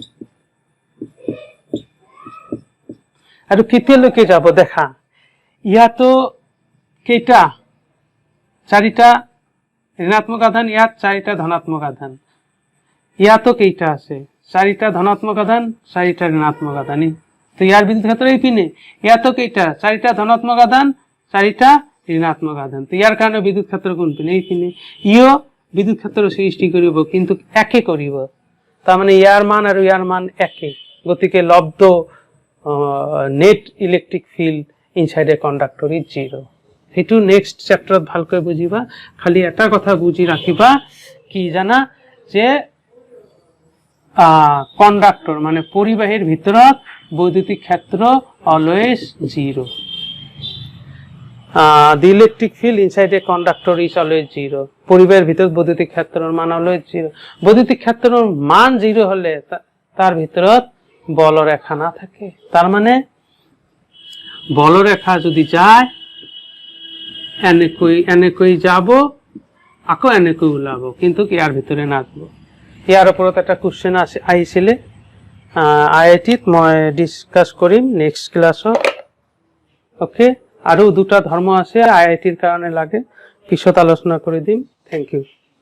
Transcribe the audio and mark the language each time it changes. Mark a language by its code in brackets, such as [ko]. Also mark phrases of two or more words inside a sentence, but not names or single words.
[as] আৰু কেতিয়ালৈকে যাব দেখা ইয়াতো কেইটা চাৰিটা ঋণাত্মক আধান ইয়াত চাৰিটা ধনাত্মক আধান ইয়াতো কেইটা আছে চাৰিটা ধনাত্মক আধান চাৰিটা ঋণাত্মক আধান তো ইয়াৰ বিদ্যুৎ ক্ষেত্র এই পিনে ইয়াতো কেইটা চাৰিটা ধনাত্মক আধান চাৰিটা ঋণাত্মক আধান তো ইয়াৰ কাৰণে বিদ্যুৎ ক্ষেত্র কোন পিনে এই পিনে ইও বিদ্যুৎ ক্ষেত্র সৃষ্টি কৰিব কিন্তু একে কৰিব তার মানে ইয়ার মান আর ইয়ার মান একে গতিকে লব্ধ [en] net electric field inside a conductor is 0 [as] সেইটো [en] next chapterত [as] ভালকৈ বুজিবা খালি এটা কথা বুজি ৰাখিবা কি জানা যে কন্ডাক্টর মানে পরিবাহীর ভিতৰত বৈদ্যুতিক ক্ষেত্র অলওয়েজ 0 [en] the electric field inside a conductor is always 0 [as] পরিবাহীর ভিতৰত বৈদ্যুতিক ক্ষেত্ৰৰ মান always 0 বৈদ্যুতিক ক্ষেত্ৰৰ মান 0 হলে তার ভিতৰত বলরেখা না থাকে তার মানে বলরেখা যদি যায় এনেকৈ যাব আকৌ এনেকৈ ওলাব কিন্তু ইয়াৰ ভিতরে নাযাব ইয়াৰ ওপৰত এটা কোশ্চেন আহিছিলে আইআইটিত মই ডিসকাস কৰিম [en] next classত okay [as] আৰু দুটা ধৰ্ম আছে আইআইটিৰ কাৰণে লাগে পিছত আলোচনা কৰি দিম [en] thank you